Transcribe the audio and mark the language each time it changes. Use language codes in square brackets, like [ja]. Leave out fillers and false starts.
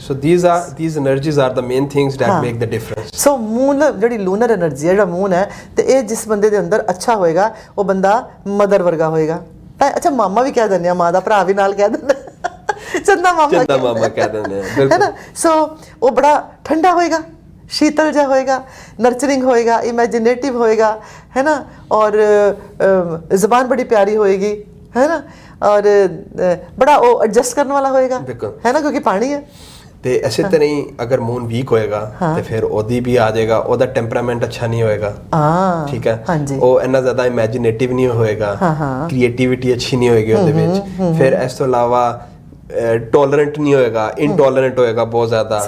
[en] So these energies are the main things that make the difference. [pa] So moon ਜਿਹੜੀ lunar energy ਹੈ, ਜਿਹੜਾ moon ਹੈ, ਤੇ ਇਹ ਜਿਸ ਬੰਦੇ ਦੇ ਅੰਦਰ ਅੱਛਾ ਹੋਏਗਾ ਉਹ ਬੰਦਾ ਮਦਰ ਵਰਗਾ ਹੋਏਗਾ। ਤਾਂ ਅੱਛਾ, ਮਾਮਾ ਵੀ ਕਹਿ ਦਿੰਦੇ ਆ, ਮਾਂ ਦਾ ਭਰਾ ਵੀ ਨਾਲ ਕਹਿ ਦਿੰਦਾ, ਚੰਦਾ ਮਾਮਾ ਕਹਿ ਦਿੰਦੇ ਆ, ਹੈ ਨਾ। ਸੋ ਉਹ ਬੜਾ ਠੰਡਾ ਹੋਏਗਾ, [hi] शीतल जा होएगा, नर्चरिंग होएगा, इमेजिनेटिव होएगा, है ना। और ज़बान बड़ी प्यारी होएगी, है ना। और बड़ा वो एडजस्ट करने वाला होएगा, है ना, क्योंकि पानी है। [pa] ਤੇ ਇਸੇ ਤਰ੍ਹਾਂ ਹੀ ਅਗਰ ਮੂਨ ਵੀਕ ਹੋਏਗਾ ਤੇ ਫਿਰ ਉਹਦੀ ਵੀ ਆ ਜਾਏਗਾ, ਉਹਦਾ ਟੈਂਪਰਾਮੈਂਟ ਅੱਛਾ ਨਹੀਂ ਹੋਏਗਾ, ਠੀਕ ਹੈ। ਉਹ ਇੰਨਾ ਜ਼ਿਆਦਾ ਇਮੇਜਿਨੇਟਿਵ ਨਹੀਂ ਹੋਏਗਾ, ਕ੍ਰੀਏਟਿਵਿਟੀ ਅੱਛੀ ਨਹੀਂ ਹੋਏਗੀ ਉਹਦੇ ਵਿੱਚ। ਫਿਰ ਇਸ ਤੋਂ ਇਲਾਵਾ ਟੋਲਰੈਂਟ ਨਹੀਂ ਹੋਏਗਾ, ਇਨਟੋਲਰੈਂਟ ਹੋਏਗਾ ਬਹੁਤ ਜ਼ਿਆਦਾ,